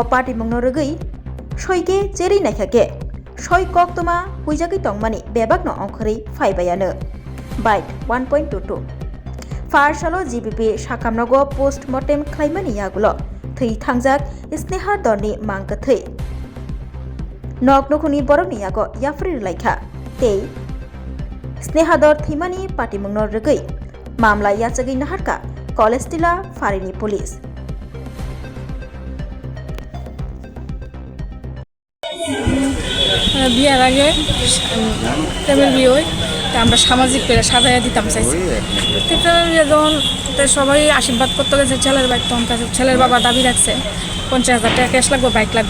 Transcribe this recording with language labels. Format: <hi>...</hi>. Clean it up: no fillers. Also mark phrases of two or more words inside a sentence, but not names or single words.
<trp>party mungno rogui soike cheri naikake soi koktoma huijaki tongmani bebakno ongkhori phaibayano Byte 1.22 Farsalo GBP sakamnogo postmortem khlaimani yagulo thei thangjak snehadorni mangkathei noknokhuni borokni yago yafri laikha tei snehador thimani party mungno rogui mamla yachagi naharka Kolestila Farini Police</trp> <bn>বিয়ার আগে প্রেমের বিয়ে হয় তা আমরা সামাজিক পেরে সাজাইয়া দিতাম চাইছি যখন সবাই আশীর্বাদ করতে গেছে ছেলের বাইক তখন ছেলের বাবা দাবি রাখছে 50,000 টাকা ক্যাশ লাগবো বাইক লাগবো</bn>